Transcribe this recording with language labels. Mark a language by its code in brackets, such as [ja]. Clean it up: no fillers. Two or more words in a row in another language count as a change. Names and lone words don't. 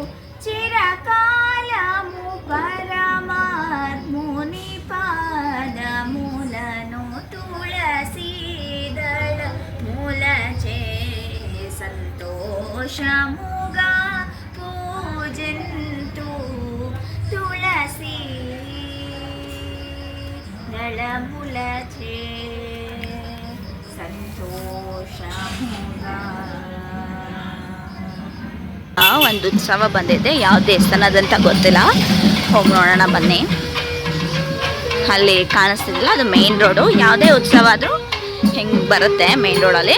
[te] చిరకాలము పరమాత్ముని పాదములను తులసీదళ మూలచే సంతోషముగా పూజింతు తులసీ దళములచే ಸಂತೋಷಮುಗಾ. [kn] ಒಂದು ಉತ್ಸವ ಬಂದಿದೆ, ಯಾವ ದೇವಸ್ಥಾನದಂತ ಗೊತ್ತಿಲ್ಲ, ಹೋಗಿ ನೋಡೋಣ ಬನ್ನಿ. ಅಲ್ಲಿ ಕಾಣಿಸ್ತಿದಿಲ್ಲ, ಅದು ಮೇನ್ ರೋಡು. ಯಾವುದೇ ಉತ್ಸವ ಆದರೂ ಹೆಂಗೆ ಬರುತ್ತೆ ಮೇನ್ ರೋಡಲ್ಲಿ.